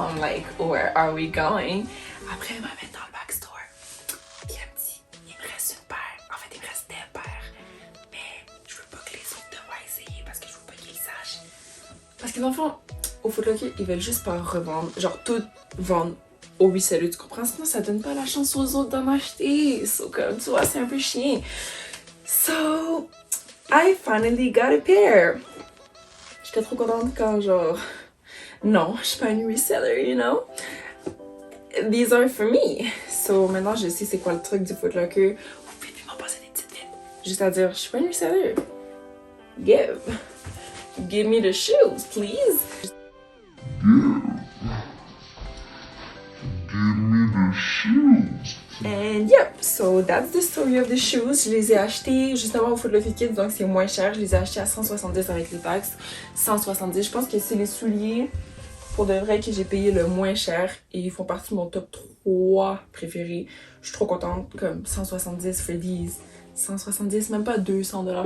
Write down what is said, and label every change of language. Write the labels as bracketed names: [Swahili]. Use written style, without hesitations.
[English] I'm like, where are we going? [French] Après, elle m'amène dans le backstore. Puis elle me dit, il me reste une paire. En fait, il me reste des paires. Mais je veux pas que les autres devoient essayer parce que je veux pas qu'ils sachent. Parce que dans le fond, au Foot Locker, ils veulent juste pas revendre. Genre, tout vendre au reseller, tu comprends? Sinon, ça donne pas la chance aux autres d'en acheter. So, comme, tu vois, c'est un peu chiant. [English] So, I finally got a pair. [French] J'étais trop contente quand, genre, non, je suis pas une reseller, [English] you know? These are for me. [French] So, maintenant, je sais c'est quoi le truc du Foot Locker. Vous pouvez plus m'en passer des petites vites. Juste à dire, je suis pas une reseller. [English] Give me the shoes, please. And yep, so that's the story of the shoes. [French] Je les ai achetés justement au Foot Locker Kids, donc c'est moins cher. Je les ai achetés à 170 avec les taxes. 170, je pense que c'est les souliers pour de vrai que j'ai payé le moins cher et ils font partie de mon top 3 préférés. Je suis trop contente, comme 170 [English] for these. [French] 170, même pas 200$.